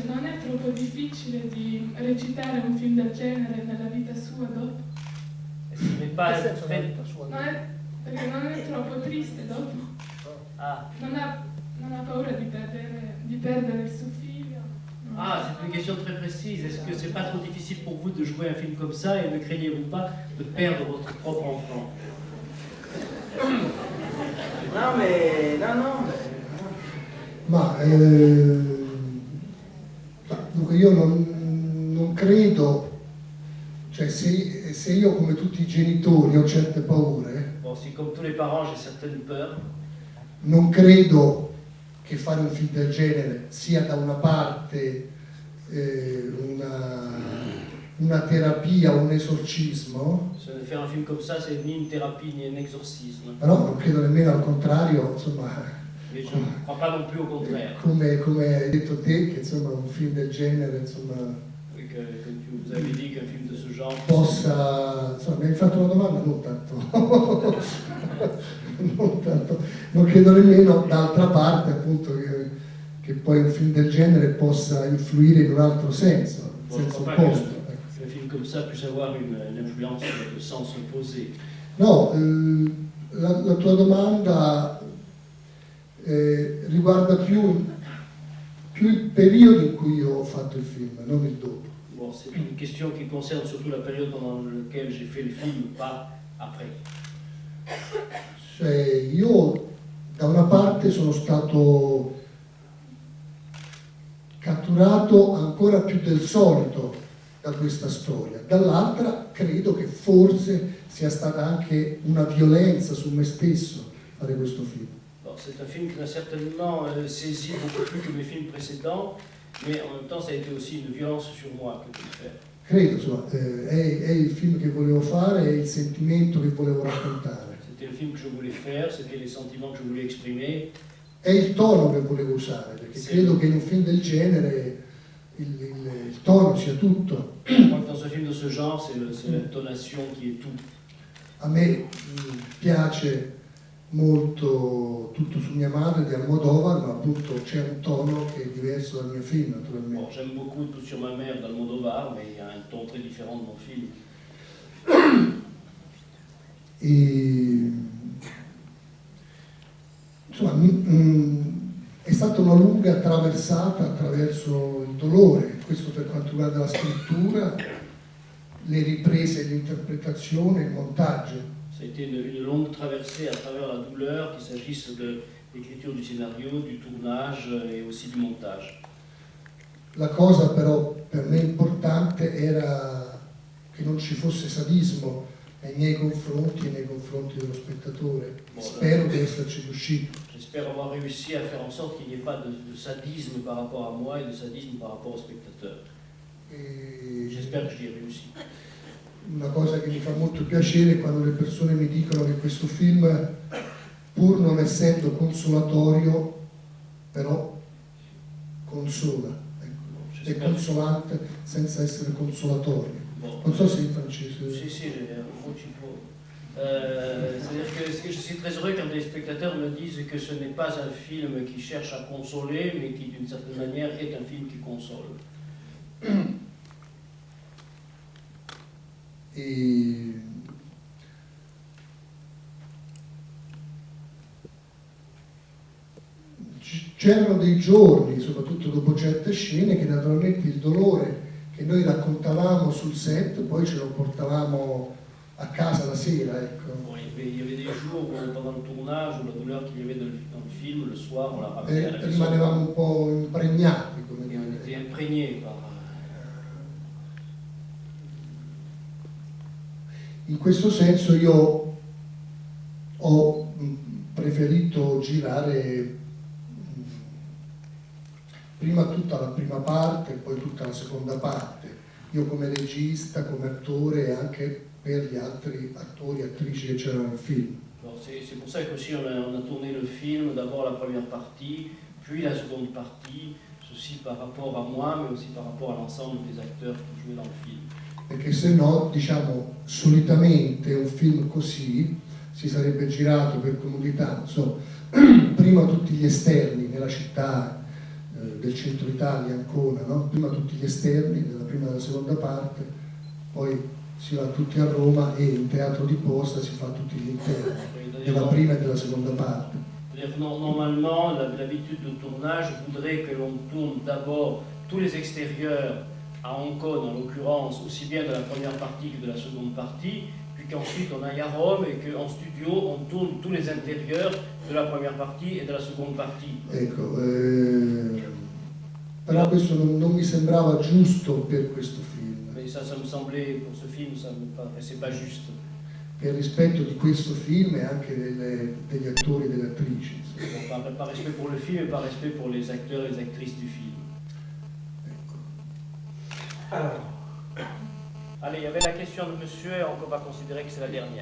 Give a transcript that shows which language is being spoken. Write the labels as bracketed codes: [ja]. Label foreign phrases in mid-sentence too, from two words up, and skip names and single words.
[it] Non è troppo difficile di recitare un film del genere nella vita sua dopo? [fr] Ce n'est pas très... [it] Perché non è troppo triste dopo? Ah. Non ha paura di perdere il suo figlio? [fr] Ah, c'est une question très précise. Est-ce que c'est pas trop difficile pour vous de jouer un film comme ça et ne craignez-vous pas de perdre votre propre enfant? [it] Non. Dunque io non credo, cioè se io come tutti i genitori ho certe paure, [fr] Bon, si comme tous les parents j'ai certaines peurs, [it] non credo che fare un film del genere sia da una parte una terapia, un esorcismo, [fr] faire un film comme ça, c'est ni une thérapie ni un exorcisme. [it] però non credo nemmeno al contrario, insomma, [fr] Mais je ne crois pas non plus au contraire. [it] come hai detto te, che insomma un film del genere insomma [fr] Que vous avez dit qu'un film de ce genre [it] possa, insomma, mi hai fatto una domanda, non tanto, non tanto, non credo nemmeno d'altra parte appunto che poi un film del genere possa influire in un altro senso, in [fr] Bon, je [it] senso [fr] crois pas [it] opposto. [fr] qu'un film comme ça puisse avoir une influence de sens opposé. [it] No, la tua domanda riguarda più il periodo in cui ho fatto il film, non il dopo. [fr] Bon, c'est une question qui concerne surtout la période pendant laquelle j'ai fait le film, pas après. [it] Cioè, io da una parte sono stato catturato ancora più del solito da questa storia, dall'altra credo che forse sia stata anche una violenza su me stesso fare questo film. [fr] Bon, c'est un film qui m'a certainement saisi beaucoup plus que mes films précédents, mais en même temps ça a été aussi une violence sur moi que de le faire. [it] Credo, insomma, è il film che volevo fare, è il sentimento che volevo raccontare, [fr] C'était le film que je voulais faire, c'était les sentiments que je voulais exprimer, [it] è il tono che volevo usare, perché Sì. credo che in un film del genere il tono sia tutto. [fr] je crois que dans un film de ce genre, c'est l'intonation qui est tout. [it] A me piace molto Tutto su mia madre di Almodovar, ma appunto c'è un tono che è diverso dal mio film, [fr] Bon, [it] naturalmente. [fr] j'aime beaucoup Tout sur ma mère d'Almodovar, mais il y a un ton très différent de mon film. [it] E, insomma, è stata una lunga traversata attraverso il dolore, questo per quanto riguarda la scrittura, le riprese, l'interpretazione, il montaggio. [fr] Ça a été une longue traversée à travers la douleur, qu'il s'agisse de l'écriture du scénario, du tournage et aussi du montage. [it] La cosa però per me importante era che non ci fosse sadismo nei miei confronti e nei confronti dello spettatore. Spero di esserci riuscito. [fr] J'espère avoir réussi à faire en sorte qu'il n'y ait pas de sadisme par rapport à moi et de sadisme par rapport au spectateur. [it] E [fr] J'espère que j'y ai réussi. [it] una cosa che mi fa molto piacere è quando le persone mi dicono che questo film, pur non essendo consolatorio, però consola, ecco. È consolante senza essere consolatorio. Non so se in francese. [fr] Si, un petit peu. C'est-à-dire que je suis très heureux quand des spectateurs me disent que ce n'est pas un film qui cherche à consoler, mais qui d'une certaine manière est un film qui console. [it] E c'erano dei giorni, soprattutto dopo certe scene, che naturalmente il dolore che noi raccontavamo sul set poi ce lo portavamo a casa la sera, ecco. [fr] Bon, il y avait des jours pendant le tournage où la douleur qu'il y avait dans le film, le soir, on la ramenait à la maison. [it] Rimanevamo un po' impregnati, come [fr] Et on [it] dire. [fr] était imprégnés par... [it] In questo senso io ho preferito girare prima tutta la prima parte e poi tutta la seconda parte. Io come regista, come attore e anche per gli altri attori e attrici che c'erano nel film. [fr] C'est pour ça qu'aussi on a tourné le film, d'abord la première partie, puis la seconde partie, ceci par rapport à moi, mais aussi par rapport à l'ensemble des acteurs qui jouaient dans le film. [it] Perché se no, diciamo, solitamente un film così si sarebbe girato per comodità, non so, prima tutti gli esterni nella città del centro Italia, Ancona, no? Prima tutti gli esterni della prima e della seconda parte, poi si va tutti a Roma e in teatro di posta si fa tutti gli interni della prima e della seconda parte. [fr] Normalement, l'habitude de tournage voudrait que l'on tourne d'abord tous les extérieurs à Hong Kong, en l'occurrence, aussi bien de la première partie que de la seconde partie, puis qu'ensuite on aille à Rome et qu'en studio on tourne tous les intérieurs de la première partie et de la seconde partie. [it] Ecco, però questo non mi sembrava giusto per questo film. [fr] Mais ça me semblait, pour ce film, ça me paraissait pas juste. [it] Per rispetto di questo film e anche degli attori e delle attrici. [fr] Bon, par respect pour le film et par respect pour les acteurs et les actrices du film. Alors, allez, il y avait la question de monsieur, et on va considérer que c'est la dernière.